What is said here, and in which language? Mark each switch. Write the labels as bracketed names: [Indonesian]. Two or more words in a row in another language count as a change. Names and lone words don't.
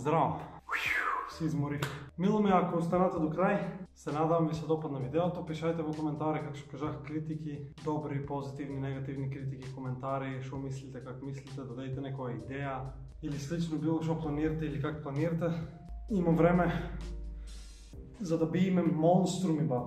[Macedonian] Здраво! Се изморих. Мило ми, ако останете до край, се надавам ви се допадна видеото. Пишайте во коментари, как што кажах, критики, добри, позитивни, негативни критики, коментари, што мислите, как мислите, дадете некоја идеја или слично било што планирате или как планирате. Има време за да биеме монструми, бат.